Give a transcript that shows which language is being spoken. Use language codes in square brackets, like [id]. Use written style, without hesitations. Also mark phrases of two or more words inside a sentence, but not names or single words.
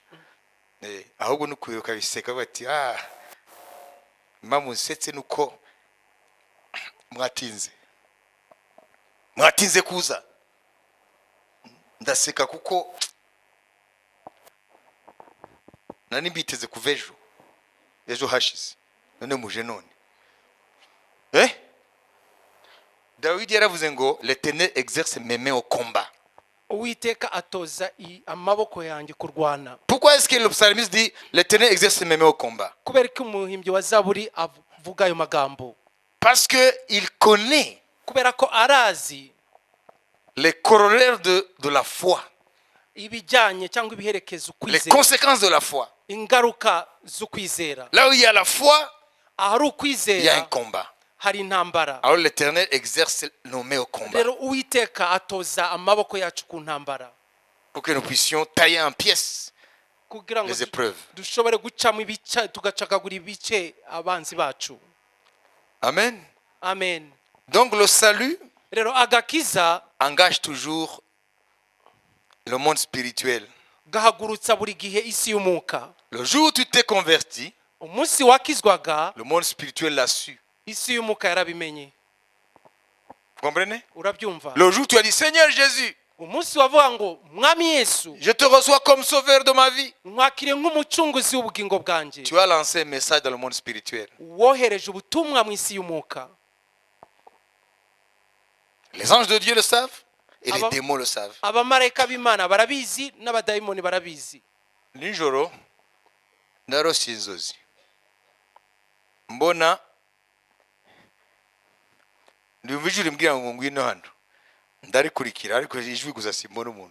[rw] Ahubwo no kwibuka biseka bati impamvu nsetse nuko mwatinze kuza. Ndaseka kuko nani mbiteze kuva ejo hashize, none muje none. Dawidi yaravuze ngo [fr] l'Éternel exerce mes mains au combat. [rw] uwiteka atoza amaboko yanjye kurwana. [fr] Pourquoi est-ce que le psalmiste dit l'Éternel exerce mes mains au combat? [rw] kubera ko umuhimbyi wa zaburi avuga ayo magambo? [fr] Parce que il connaît [rw] kubera ko arazi [fr] les corollaires de la foi, [rw] ibijyanye cyangwa ibiherekezo [fr] les [rw] ukwizera, [fr] conséquences de la foi. [rw] ingaruka z'ukwizera. [fr] Là où il y a la foi, [rw] ahari [fr] il y a un [rw] ukwizera [fr] combat. [rw] hari intambara. [fr] Alors l'Éternel exerce nos mains au combat [rw] rero uwiteka atoza amaboko yacu ku ntambara, [fr] pour que nous puissions tailler en pièces [rw] kugira ngo [fr] les épreuves. [rw] dushobore gucamo ibice, tugacagagura ibice abanzi bacu. [fr] Amen. [rw] amen. [fr] Donc le salut [rw] rero agakiza [fr] engage toujours le monde spirituel. [rw] gahagurutsa buri gihe isi y'umwuka. [fr] Le jour où tu t'es converti, [rw] umunsi wakizwaga [fr] le monde spirituel l'a su. [rw] isi y'umwuka yarabimenye. [fr] Vous comprenez? [rw] urabyumva? [fr] Le jour où tu as dit Seigneur Jésus, [rw] umunsi wavuga ngo mwami Yesu, [fr] je te reçois comme sauveur de ma vie, [rw] mwakire nk'umucunguzi w'ubugingo bwanjye, [fr] tu as lancé un message dans le monde spirituel. [rw] wohereje ubutumwa mu isi y'umwuka. [fr] Les anges de Dieu le savent et les [rw] Aba- [fr] démons le savent. [rw] abamarayika b'Imana barabizi n'abadayimoni barabizi. Nijoro narose inzozi mbona ndumva ijwi rimbwira ngo ngwino hano, ndarikurikira ariko ijwi gusa simbona umuntu.